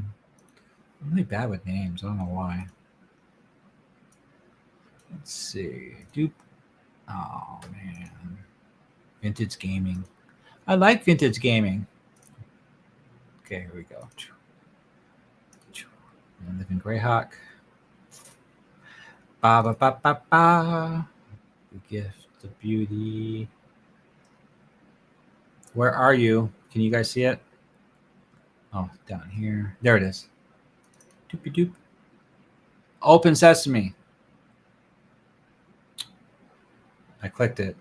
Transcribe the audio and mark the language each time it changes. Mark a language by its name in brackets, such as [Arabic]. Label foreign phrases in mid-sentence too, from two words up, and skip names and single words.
[English] I'm really bad with names. I don't know why. Let's see. Oh, man. Vintage Gaming. I like Vintage Gaming. Okay, here we go. I live in Greyhawk. Ba ba ba ba ba. The Gift of Beauty. Where are you? Can you guys see it? Oh, down here. There it is. Doopy doop. Open Sesame. I clicked it.